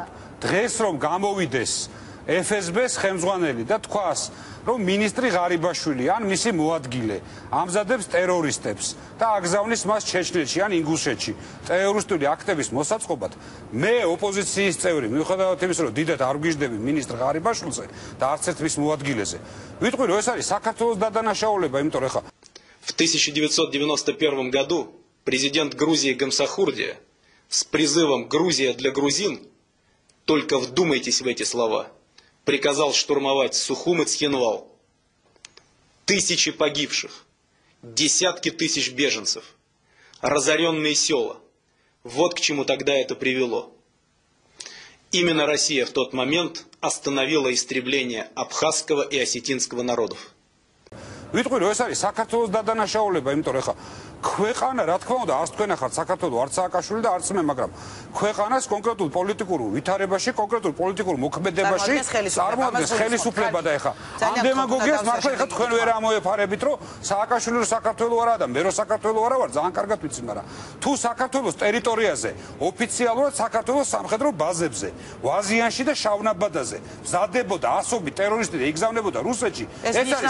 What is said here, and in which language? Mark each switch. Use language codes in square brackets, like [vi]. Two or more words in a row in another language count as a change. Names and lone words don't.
[ka] დღეს რომ გამოვიდეს FSB-ს ხელმძღვანელი და თქვას, რომ მინისტრი ღარიბაშვილი ან მისი მოადგილე ამზადებს ტერორისტებს და აგზავნის მას ჩეჩნეთში ან ინგუშეთში ტერორისტული აქტების მოსაწყობად, მე ოპოზიციის წევრი, მიუხედავად იმისა, რომ დიდად არ ვგიჟდები მინისტრ ღარიბაშვილზე და არც ერთ მის მოადგილეზე, ვიტყვი, რომ ეს არის საქართველოს დადანაშაულება, იმიტომ რომ ეხა [ru] В 1991 году президент Грузии Гамсахурдия с призывом «Грузия для грузин», только вдумайтесь в эти слова, приказал штурмовать Сухум и Цхинвал. Тысячи погибших, десятки тысяч беженцев, разоренные села. Вот к чему тогда это привело. Именно Россия в тот момент остановила истребление абхазского и осетинского народов. [ka] ვიტყვი, რომ ეს არის საქართველოს დადანაშაულება, იმიტომ რომ ეხა ქვეყანა, რა თქმა უნდა, არც თქვენ ახართ საქართველო, არც სააკაშვილი და არც მე, მაგრამ ქვეყანას კონკრეტულ პოლიტიკურ ვითარებაში, კონკრეტულ პოლიტიკურ მოქმედებაში წარმოადგენს ხელისუფლება და ეხა ამ დემაგოგიას მართლა ეხა თქვენ ვერ ამოეფარებით, რომ სააკაშვილი რო საქართველო არა და მე რო საქართველო არა ვარ, ძალიან კარგად ვიცი, მაგრამ თუ საქართველოს ტერიტორიაზე ოფიციალურად საქართველოს სამხედრო ბაზებზე, ვაზიანში და შავნაბადაზე მზადდებოდა ასობით ტერორისტი და იგზავნებოდა რუსეთში, ეს არის